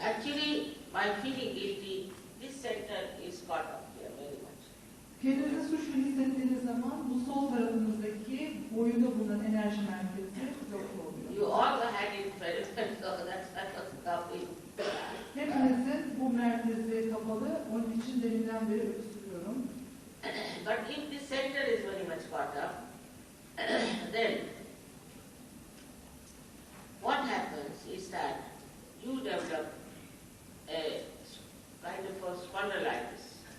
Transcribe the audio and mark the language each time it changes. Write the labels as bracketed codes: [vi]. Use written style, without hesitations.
[en] Actually, by feeling guilty, this center is caught up here very much. [tr] Kendinizi suçlu hissettiğiniz zaman bu sol tarafınızdaki boyunda bulunan enerji merkezi yok oluyor. [en] You all had it very well, so that's why I was stopping. [tr] Hepinizin bu merkezi kapalı, onun için deminden beri öksürüyorum. [en] But if the center is very much caught up, then what happens is that you develop a kind of a spondylitis.